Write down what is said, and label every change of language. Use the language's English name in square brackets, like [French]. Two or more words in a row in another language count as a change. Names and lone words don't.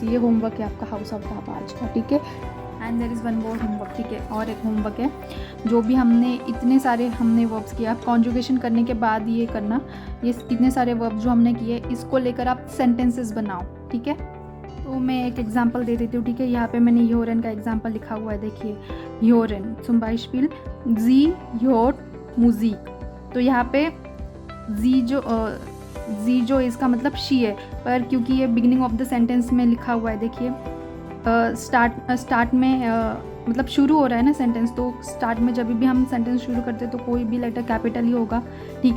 [Hindi] ये होमवर्क है आपका [English] house of the [Hindi] आज का, ठीक है। [English] and there is one more homework, [Hindi] ठीक है, और एक होमवर्क है। जो भी इतने सारे वर्ब्स किया, कॉन्जुगेशन करने के बाद ये करना, ये इतने सारे वर्ब्स जो हमने किए इसको लेकर आप सेंटेंसेस बनाओ, ठीक है। तो मैं एक एग्जांपल दे देती हूँ, ठीक है। यहाँ पे मैंने योरन का एग्जांपल लिखा हुआ है, देखिए। [German] योरन zum Beispiel जी hört Musik। [Hindi] तो यहाँ पे जी जो इसका मतलब शी है, पर क्योंकि ये [English] beginning of the sentence [Hindi] में लिखा हुआ है, देखिए स्टार्ट में मतलब शुरू हो रहा है ना सेंटेंस, तो स्टार्ट में जब भी हम सेंटेंस शुरू करते हैं तो कोई भी लेटर कैपिटल ही होगा, ठीक है।